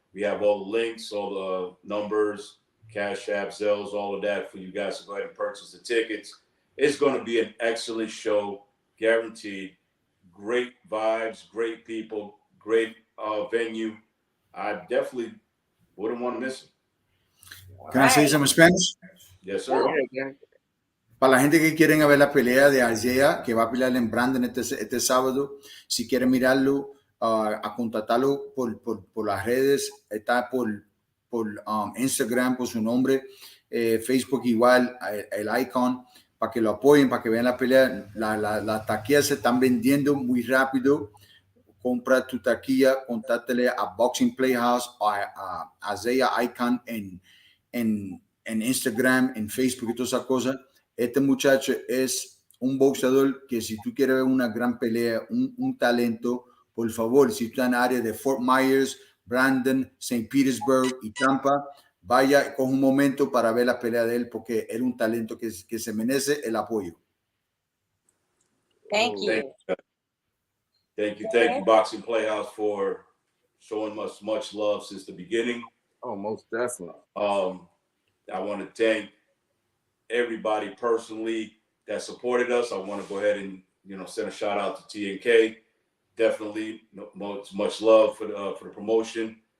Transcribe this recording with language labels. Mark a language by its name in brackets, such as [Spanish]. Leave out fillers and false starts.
[English] We have all the links, all the numbers, Cash App, Zells, all of that for you guys to go ahead and purchase the tickets. It's going to be an excellent show, guaranteed. Great vibes, great people, great venue. I definitely wouldn't want to miss it. Can I say some in Spanish? Yes, sir. [Spanish] Para la gente que quieren ver la pelea de Isaiah, que va a pelear en Brandon este sábado, si quieren mirarlo, a contactarlo por las redes, está por Instagram, por su nombre, Facebook igual, el Icon, para que lo apoyen, para que vean la pelea. Las taquillas se están vendiendo muy rápido. Compra tu taquilla, contáctale a Boxing PlayHouse, a Isaiah Icon en Instagram, en Facebook y todas esas cosas. Este muchacho es un boxeador que si tú quieres ver una gran pelea, un talento, por favor, si tú estás en la área de Fort Myers, Brandon, St. Petersburg y Tampa, vaya con un momento para ver la pelea de él porque es un talento que se merece el apoyo. [English] Thank you. Thank you, Boxing Playhouse, for showing us much love since the beginning. Oh, most definitely. I want to thank everybody personally that supported us. I want to go ahead and send a shout out to TNK. Definitely much love for the promotion.